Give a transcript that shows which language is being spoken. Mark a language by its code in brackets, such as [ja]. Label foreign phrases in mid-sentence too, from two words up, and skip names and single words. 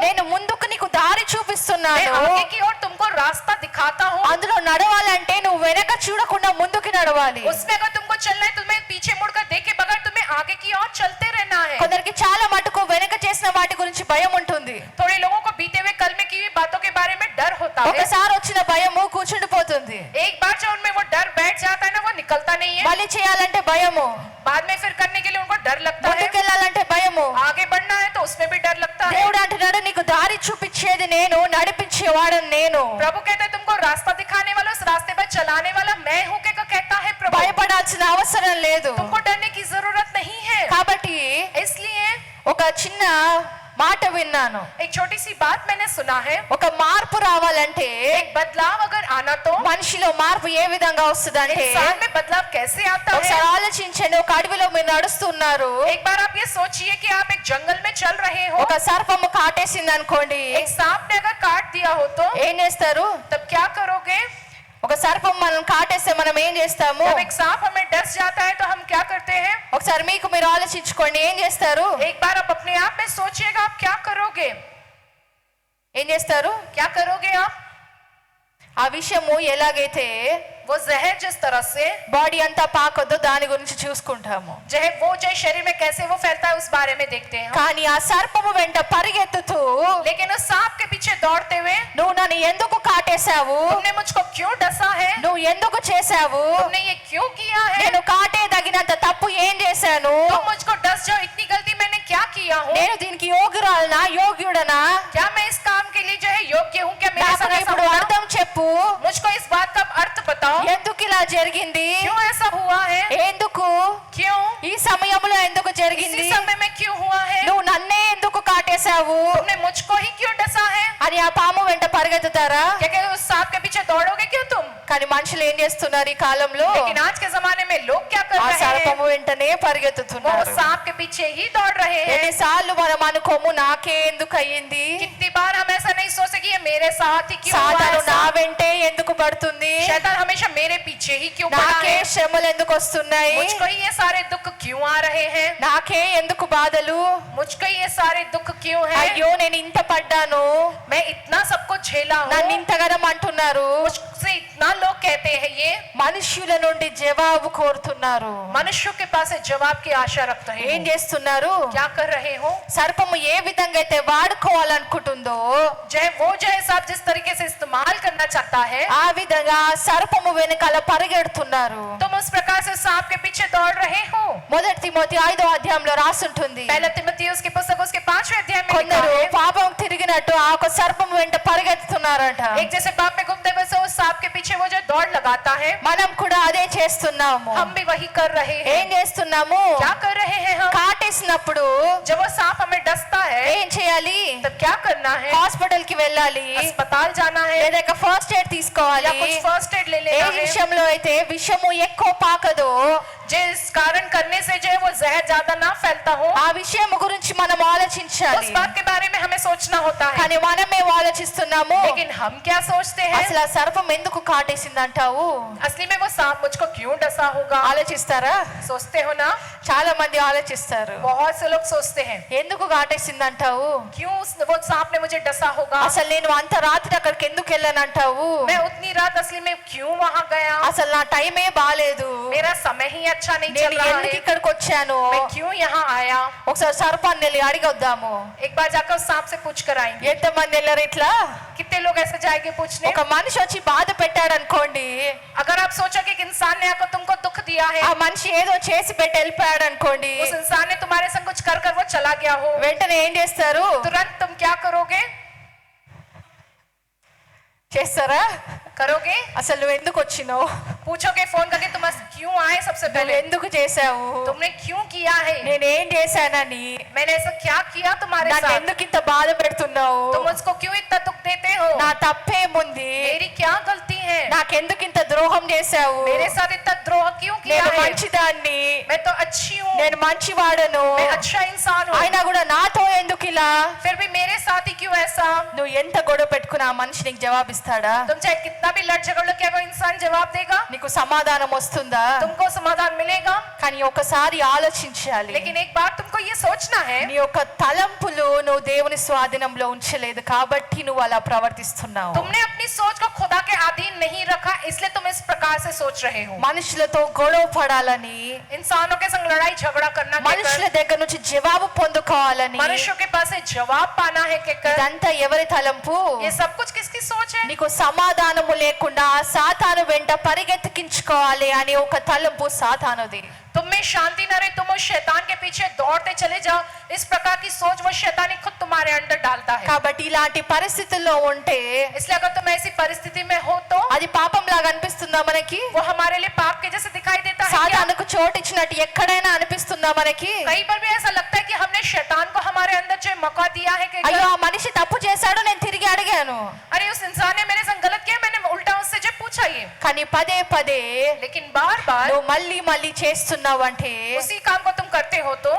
[te] నేను ముందుకు నీకు దారి [hi] मैं [te] చూపిస్తున్నాను. [hi] आगे की ओर तुमको रास्ता दिखाता हूँ। [te] అందులో నడవాలంటే నువ్వు వెనక చూడకుండా ముందుకు నడవాలి. [hi] उसमें अगर तुमको चलना है तुम्हें पीछे मुड़कर देखे बगैर तुम्हें आगे की ओर चलते रहना है। [te] కొందరికి చాలా మటుకు వెనక చేసిన వాటి గురించి భయం ఉంటుంది. [hi] थोड़े लोगों को बीते हुए कल में की हुई बातों के बारे में डर होता है। [te] ఒకసారి వచ్చిన భయము కూర్చుండిపోతుంది. [hi] एक बार जब उनमें वो डर बैठ जाता है ना, वो निकलता नहीं है। [te] మళ్ళీ చేయాలంటే భయము, [hi] बाद में फिर करने के लिए उनको डर लगता है, [te] ముందుకెళ్ళాలంటే భయము, [hi] आगे बढ़ना है तो उसमें भी डर लगता [te] దారి చూపించేది నేను, నడిపించేవాడని నేను. [hi] प्रभु कहते हैं तुमको रास्ता दिखाने वाला, उस रास्ते पर चलाने वाला मैं हूँ के कहता है प्रभु। [te] భయపడాల్సిన అవసరం లేదు. [hi] तुमको डरने की जरूरत नहीं है। [te] కాబట్టి [hi] इसलिए [te] ఒక చిన్న మాట విన్నాను. [hi] एक छोटी सी बात मैंने सुना है, [te] ఒక మార్పు రావాలంటే, [hi] एक बदलाव अगर आना तो [te] మనిషిలో మార్పు ఏ విధంగా వస్తుందంటే, [hi] इंसान में बदलाव कैसे आता [te] ఒకసారి [hi] है। [te] ఆలోచించండి. ఒక అడవిలో మీరు నడుస్తున్నారు, [hi] एक बार आप ये सोचिए कि आप एक जंगल में चल रहे हो, [te] ఒక సర్పము కాటేసింది అనుకోండి, [hi] एक सांप ने अगर काट दिया हो तो [te] ఏం చేస్తారు? [hi] तब क्या करोगे? [te] ఒక సర్పం మనం కాటేస్తే మనం ఏం చేస్తాము? [hi] जब एक सांप हमें डस जाता है तो हम क्या करते हैं? [te] ఒకసారి మీకు మీరు ఆలోచించుకోండి, ఏం చేస్తారు? [hi] एक बार आप अपने आप में सोचिएगा, आप क्या करोगे? [te] ఏం చేస్తారు? [hi] क्या करोगे आप? [te] ఆ విషయము ఎలాగైతే [hi] वो जहर जिस तरह से [te] బాడీ అంతా పాకొద్దు, దాని గురించి చూసుకుంటాము. [hi] जो शरीर में कैसे वो फैलता है उस बारे में देखते हैं। [te] కానీ ఆ సర్పము వెంట పరిగెత్తుతూ, [hi] लेकिन उस सांप के पीछे दौड़ते हुए, [te] నువ్వు నన్ను ఎందుకు కాటేశావు, [hi] तुमने मुझको क्यों डसा है, [te] నువ్వు ఎందుకు చేశావు, [hi] तुमने ये क्यों किया है, [te] నేను కాటేదగినంత తప్పు ఏం చేశాను, [hi] तुम मुझको डस जाओ, इतनी गलती मैंने क्या किया हूँ, [te] నేను దీనికి యోగ్యురాలనా, యోగ్యుడనా, [hi] क्या मैं इस काम के लिए जो है योग्य हूँ, क्या मेरे [te] నాకు [hi] साथ ऐसा [te] ఇప్పుడు [hi] हुआ? [te] అర్థం చెప్పు, [hi] मुझको इस बात का अर्थ बताओ, [te] ఎందుకు ఇలా జరిగింది, [hi] क्यों ऐसा हुआ है, [te] ఎందుకు, [hi] क्यों [te] ఈ సమయంలో ఎందుకు జరిగింది, [hi] इसी समय में क्यों हुआ है, [te] నువ్వు నన్నే ఎందుకు కాటేశావు [hi] तुमने मुझको ही क्यों डसा है। [te] అని ఆ పాము వెంట పరిగెత్తుతారా? [hi] क्या क्या उस सांप के पीछे दौड़ोगे क्यों तुम? [te] కానీ మనుషులు ఏం చేస్తున్నారు ఈ కాలంలో? [hi] लेकिन आज के जमाने में लोग क्या कर [te] ఆ [hi] रहे हैं? [te] సర్పము వెంటనే [hi] वो [te] పరిగెత్తుతున్నారు. [hi] सांप के पीछे ही दौड़ रहे हैं। [te] ఎన్నిసార్లు మనం అనుకోము, నాకే ఎందుకు అయ్యింది, [hi] कितनी बार हम ऐसा नहीं सोचते कि ये मेरे साथ ही क्यों हुआ [te] సాతాను [hi] ऐसा? [te] నా వెంటే ఎందుకు పడుతుంది, [hi] शैतान हमेशा मेरे पीछे ही क्यों पड़ा [te] నాకే [hi] है? [te] శ్రమలు ఎందుకు వస్తున్నాయి, [hi] मुझको ही ये सारे दुख क्यों आ रहे हैं? [te] నాకే ఎందుకు బాధలు, [hi] मुझको ही ये सारे दुख क्यों है? [te] అయ్యో నేను ఇంత పడ్డాను, [hi] मैं इतना सबको झेला [te] నన్ను [hi] हूँ, [te] ఇంతగానం అంటున్నారు. [hi] मुझसे इतना लोग कहते हैं ये। [te] మనుష్యుల నుండి జవాబు కోరుతున్నారు. [hi] मनुष्यों के पास एक जवाब की आशा रखते [te] ఏం [hi] हैं। [te] చేస్తున్నారు? [hi] क्या कर रहे हो? [te] సర్పము ఏ విధంగా అయితే వాడుకోవాలనుకుంటుందో, [hi] वो जो है साहब जिस तरीके से इस्तेमाल करना चाहता है, [te] ఆ విధంగా సర్పము వెనకాల పరిగెడుతున్నారు. [hi] तुम उस प्रकार से सांप के पीछे दौड़ रहे हो। [te] మొదటి తిమోతి 5వ అధ్యాయంలో రాసుంటుంది, [hi] पहला तिमोथेयुस की पुस्तक उसके 5वें अध्याय में लिखा [te] కొందరు [hi] है, [te] పాపం తిరిగినట్టు ఆ ఒక సర్పము వెంట పరిగెత్తుతున్నారంట. [hi] एक जैसे पाप में घूमते वैसे उस सांप के पीछे वो जो दौड़ लगाता है, [te] మనం కూడా అదే చేస్తున్నాము. [hi] हम भी वही कर रहे [te] ఏం [hi] हैं। [te] చేస్తున్నాము? [hi] क्या कर रहे हैं हम? [te] కాటేసినప్పుడు [hi] जब वो सांप हमें डसता है [te] ఏం చేయాలి? [hi] तब क्या करना है? [te] హాస్పిటల్ కి వెళ్ళాలి, [hi] अस्पताल जाना है [te] లేదా [en] first aid [hi] या [te] తీసుకోవాలి. [hi] कुछ [en] first aid [hi] ले [te] ఏ [hi] लेना है। [te] విషయంలో అయితే విషము ఎక్కువ పాకదో, [hi] जिस कारण करने से जो है वो जहर ज्यादा ना फैलता हो, [te] ఆ విషయం గురించి మనం ఆలోచించాలి. [hi] उस बात के बारे में हमें सोचना होता है। [te] కానీ మనమే ఆలోచిస్తున్నాము, [hi] लेकिन हम क्या सोचते हैं? [te] అసలు ఆ సర్పం ఎందుకు కాటేసిందంటావు? [hi] असली में वो सांप मुझको क्यों डसा होगा? [te] ఆలోచిస్తారా? [hi] सोचते हो ना? [te] చాలా మంది ఆలోచిస్తారు. [hi] बहुत से लोग सोचते हैं [te] ఎందుకు కాటేసిందంటావు? [hi] क्यों वो सांप ने मुझे डसा होगा? [te] అసలు నేను అంత రాత్రి అక్కడికి ఎందుకు వెళ్ళానంటావు? [hi] मैं उतनी रात असली में क्यों वहां गया? [te] అసలు నా టైమే బాలేదు, [hi] मेरा समय ही अच्छा नहीं [te] నేను [hi] चल रहा [te] ఎందుకు [hi] है, [te] ఇక్కడికి వచ్చాను? [hi] मैं क्यों यहाँ आया? [te] ఒకసారి సర్పాన్ని వెళ్ళి అడిగొద్దాము. [hi] एक बार जाकर उस सांप से पूछ कर आएंगे। [te] ఎంతమంది వెళ్ళారు ఇట్లా? [hi] कितने लोग ऐसे जाएंगे पूछने? [te] ఒక మనిషి వచ్చి బాధ పెట్టాడు అనుకోండి, [hi] अगर आप सोचो कि एक इंसान ने आकर तुमको दुख दिया है, [te] ఆ మనిషి ఏదో చేసి పెట్టి వెళ్ళిపోయాడు అనుకోండి, [hi] उस इंसान ने तुम्हारे संग कुछ कर कर वो चला गया हो, [te] వెంటనే ఏం చేస్తారు? [hi] तुरंत तुम क्या करोगे? [te] చేస్తారా? [hi] करोगे? [te] అసలు నువ్వు ఎందుకు వచ్చినావు, [hi] पूछोगे फोन करके तुम क्यों आए? सबसे [te] నువ్వు [hi] पहले [te] ఎందుకు చేసావు, [hi] तुमने क्यों किया है? [te] నేనేం చేశానని, [hi] मैंने ऐसा क्या किया तुम्हारे [te] నన్ను [hi] साथ? [te] ఎందుకు ఇంత బాధ పెడుతున్నావు, [hi] तुम मुझको क्यों इतना दुख देते हो? [te] నా తప్పేముంది, [hi] मेरी क्या गलती है? [te] నాకెందుకు ఇంత ద్రోహం చేశావు, [hi] मेरे साथ इतना द्रोह क्यों किया [te] నేను [hi] है? [te] మంచిదాన్ని, [hi] मैं तो अच्छी हूँ, [te] నేను మంచివాడను, [hi] मैं अच्छा इंसान हूँ, [te] అయినా కూడా నాతో ఎందుకు ఇలా? [hi] फिर भी मेरे साथ ही क्यों ऐसा? [te] నువ్వు ఎంత గొడవ పెట్టుకున్నా ఆ మనిషి నీకు జవాబిస్తాడా? [hi] तुम चाहे कितना भी लड़ झगड़ लो, क्या वो इंसान जवाब देगा? [te] నీకు సమాధానం వస్తుందా? [hi] तुमको समाधान मिलेगा? [te] కానీ ఒకసారి ఆలోచించాలి, [hi] लेकिन एक बात तुमको ये सोचना है, [te] నీ యొక్క తలంపులు నువ్వు దేవుని స్వాధీనంలో ఉంచలేదు కాబట్టి నువ్వు అలా ప్రవర్తిస్తున్నావు. [hi] तुमने अपनी सोच को खुदा के अधीन नहीं रखा, इसलिए तुम इस प्रकार से सोच रहे हो। [te] మనుషులతో గొడవ పడాలని, [hi] इंसानों के संग लड़ाई झगड़ा करना के [te] మనుషుల [hi] कर, [te] దగ్గర నుంచి జవాబు పొందుకోవాలని, [hi] मनुष्यों के पास से जवाब पाना है के कर, [te] ఇదంతా ఎవరి తలంపు? [hi] ये सब कुछ किसकी सोच है? [te] నీకు సమాధానము లేకుండా సాతాను వెంట పరిగెత్తికించుకోవాలి అనే ఒక తలంపు సాతానుది. [hi] तुम में में शांति न रहे, तुम उस शैतान के पीछे दौड़ते चले जाओ। इस प्रकार की सोच वो शैतानी खुद तुम्हारे अंदर डालता है। [te] కాబట్టి ఇలాంటి పరిస్థితుల్లో ఉంటే [hi] इसलिए अगर तुम ऐसी परिस्थिति में हो तो [te] అది పాపం లాగా అనిపిస్తుందా మనకి? [hi] वो हमारे लिए पाप के जैसे दिखाई देता है क्या? [te] సాతానుకు చోటు ఇచ్చినట్టు ఎక్కడైనా అనిపిస్తుందా మనకి? [hi] कई बार भी ऐसा लगता है कि हमने शैतान को हमारे अंदर जो मौका दिया है कि [te] అయ్యో ఆ మనిషి తప్పు చేశాడు, నేను తిరిగి అడిగాను. [hi] अरे उस इंसान ने मेरे संग गलत किया, मैंने उल्टा उससे जो पूछा ये। [te] కానీ పదే పదే [hi] लेकिन बार बार [te] నువ్వు మళ్ళీ మళ్ళీ చేస్తున్నావు అంటే [hi] उसी काम को तुम करते हो तो